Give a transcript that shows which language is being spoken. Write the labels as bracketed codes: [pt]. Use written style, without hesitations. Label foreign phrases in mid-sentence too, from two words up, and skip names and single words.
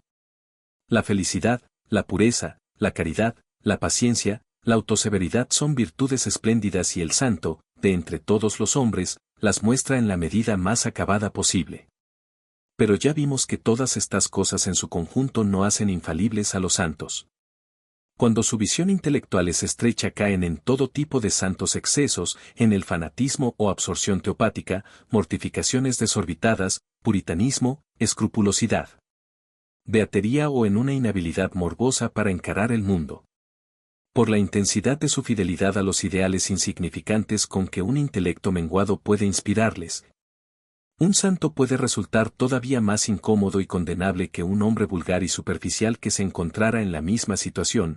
[es] La felicidad, la pureza, la caridad, la paciencia, la autoseveridad son virtudes espléndidas y el santo, de entre todos los hombres, las muestra en la medida más acabada posible. Pero ya vimos que todas estas cosas en su conjunto no hacen infalibles a los santos. Cuando su visión intelectual es estrecha caen en todo tipo de santos excesos, en el fanatismo o absorción teopática, mortificaciones desorbitadas, puritanismo, escrupulosidad, beatería o en una inhabilidad morbosa para encarar el mundo. Por la intensidad de su fidelidad a los ideales insignificantes con que un intelecto menguado puede inspirarles, un santo puede resultar todavía más incómodo y condenable que un hombre vulgar y superficial que se encontrara en la misma situación.